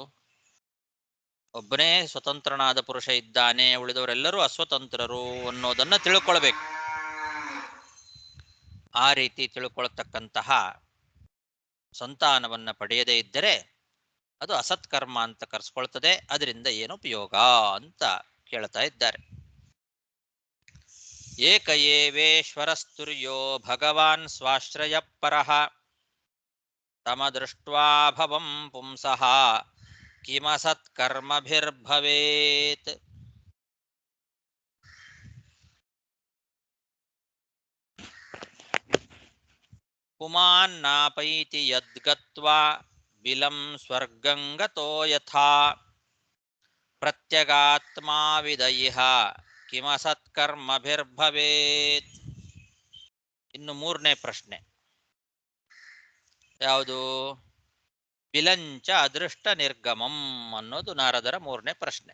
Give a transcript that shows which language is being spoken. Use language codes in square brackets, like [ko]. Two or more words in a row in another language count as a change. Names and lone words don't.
[kn] ಒಬ್ಬನೇ ಸ್ವತಂತ್ರನಾದ ಪುರುಷ ಇದ್ದಾನೆ, ಉಳಿದವರೆಲ್ಲರೂ ಅಸ್ವತಂತ್ರರು ಅನ್ನೋದನ್ನ ತಿಳ್ಕೊಳ್ಬೇಕು. ಆ ರೀತಿ ತಿಳ್ಕೊಳ್ತಕ್ಕಂತಹ ಸಂತಾನವನ್ನ ಪಡೆಯದೇ ಇದ್ದರೆ ಅದು ಅಸತ್ಕರ್ಮ ಅಂತ ಕರೆಸ್ಕೊಳ್ತದೆ. ಅದರಿಂದ ಏನು ಉಪಯೋಗ ಅಂತ ಕೇಳ್ತಾ ಇದ್ದಾರೆ. [sa] ಏಕ ಏವೇಶ್ವರಸ್ತುರ್ಯೋ ಭಗವಾನ್ ಸ್ವಾಶ್ರಯ ಪರಃ ತಮ ದೃಷ್ಟ್ವಾ ಭವಂ ಪುಂಸಃ ಕಿಮಸತ್ಕರ್ಮಭಿರ್ಭವೇತ್. ಪುಮಾನ್ನಾಪೈತಿ ಯದ್ಗತ್ವಾ ಬಿಲಂ ಸ್ವರ್ಗಂ ಗತೋ ಯಥಾ ಪ್ರತ್ಯಗಾತ್ಮಾ ವಿದಯಿಹ ಕಿಮಸತ್ಕರ್ಮಭಿರ್ಭವೇತ್. [kn] ಇನ್ನು ಮೂರನೇ ಪ್ರಶ್ನೆ ಯಾವುದು? [sa] ಬಿಲಂಚ ಅದೃಷ್ಟ ನಿರ್ಗಮಂ [kn] ಅನ್ನೋದು ನಾರದರ ಮೂರನೇ ಪ್ರಶ್ನೆ.